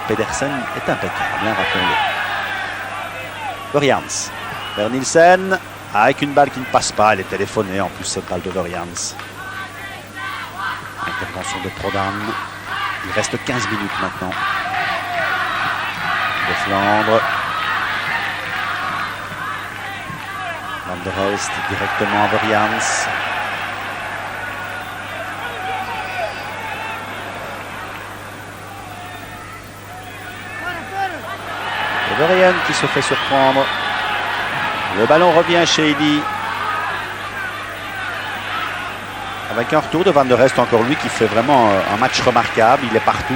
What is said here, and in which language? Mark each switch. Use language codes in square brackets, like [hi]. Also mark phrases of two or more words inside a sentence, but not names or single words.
[fr] Pedersen est impeccable, rappelons-le. Verjans vers Nielsen, avec une balle qui ne passe pas. Elle est téléphonée en plus, cette balle de Vorians. Intervention de Prodan. Il reste 15 minutes maintenant. De Flandre. Van der Elst directement à Vorians. Et Vorian qui se fait surprendre. Le ballon revient chez Eli. Avec un retour de Van der Elst, encore lui qui fait vraiment un match remarquable. Il est partout.